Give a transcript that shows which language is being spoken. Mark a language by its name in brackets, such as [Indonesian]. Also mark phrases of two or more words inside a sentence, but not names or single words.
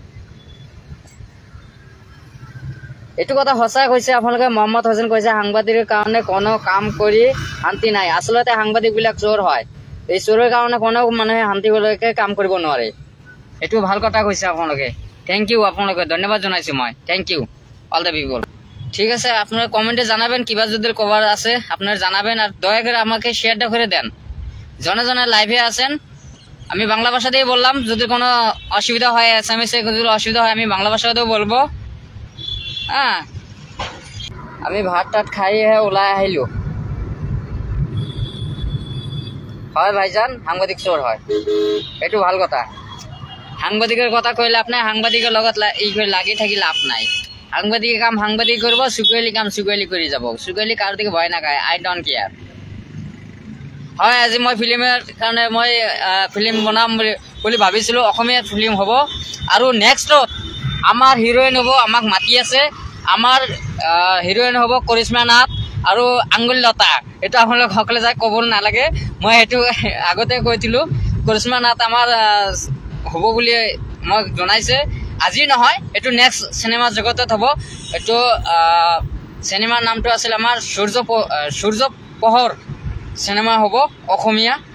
[Assamese] এইটো কথা সঁচা কৈছে আপোনালোকে মোহাম্মদ হোসেন কৈছে সাংবাদিকৰ কাৰণে কোনো কাম কৰি শান্তি নাই আচলতে সাংবাদিকবিলাক চোৰ হয় এই চোৰৰ কাৰণে কোনো মানুহে শান্তিলৈকে কাম কৰিব নোৱাৰে এইটো ভাল কথা কৈছে আপোনালোকে [English] thank you [Assamese] আপোনালোকে ধন্যবাদ জনাইছোঁ মই [English] thank you all the people [Bangla] ঠিক আছে আপনারা কমেন্টে জানাবেন কিবা যদি কভার আছে আপনারা জানাবেন আর দয়া করে আমাকে শেয়ারটা করে দেন জনে জনে লাইভে আছেন আমি বাংলা ভাষাতেই বললাম যদি কোনো অসুবিধা হয় এসএমএস এ যদি অসুবিধা হয় আমি বাংলা ভাষাতেও বলবো হ্যাঁ আমি ভাত টাত খাই [Assamese] ওলাই আহিলো হয় ভাইজান সাংবাদিক চোর হয় এইটো ভাল কথা সাংবাদিকের কথা কইলে আপনি সাংবাদিকের লগত এই করে লাগি থাকি লাভ নাই সাংবাদিক কাম সাংবাদিক করব সুকৈলি কাম সুকৈলি কৰি যাব সুকৈলি কার দিকে ভয় না খায় [English] I don't care [Assamese] হয় আজি মই ফিল্মের কারণে মই ফিল্ম বনাম বুলি ভাবিছিলো অসমীয়া ফিল্ম হ'ব আৰু নেক্সটত আমাৰ হিৰোইন হ'ব আমাক মাতি আছে আমাৰ হিৰোইন হ'ব কৰিশ্মা নাথ আৰু আঙ্গুলি লতা এটা আপোনালোক সকলে যাই ক'ব নালাগে মই এটো আগতে কৈছিলো কৰিশ্মা নাথ আমাৰ হ'ব বুলি মই জনাইছে আজি নহয় এটো নেক্সট সিনেমা জগতত হ'ব এটো সিনেমাৰ নামটো আছিল আমাৰ সূৰ্য পোহৰ সিনেমা হ'ব অসমীয়া